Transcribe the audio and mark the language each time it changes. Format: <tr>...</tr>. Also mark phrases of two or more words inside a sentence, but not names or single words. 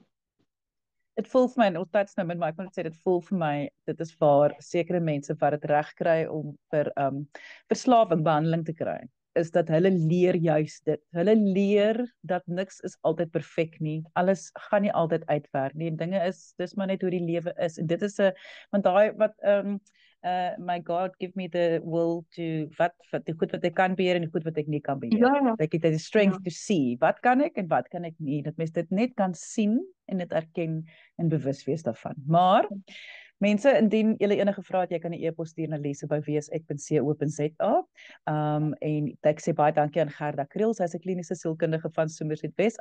<af>Dit voel vir my, en ons tyd is nou min, maar ek moet sê, dit voel vir my, dit is waar sekere mense wat dit reg kry om vir verslawing behandeling te kry, is dat hulle leer juist dit. Hulle leer dat niks is altyd perfek nie. Alles gaan nie altyd uitwerk nie. En dinge is, dis maar net hoe die lewe is. En dit is 'n, want daai wat my</af> <en>God give me the will to</en> <af>wat die goed wat ek kan beheer en die goed wat ek nie kan beheer. Ja. Ek het die</af> <en>strength to see.</en> <af>Wat kan ek en wat kan ek nie? Dat mens dit net kan sien en dit erken en bewus wees daarvan. Maar mense, indien julle enige vrae het, jy kan 'n e-pos stuur na lise@wsek.co.za. En ek sê baie dankie aan Gerda Kriel, sy is 'n kliniese sielkundige van Somerset West.</af>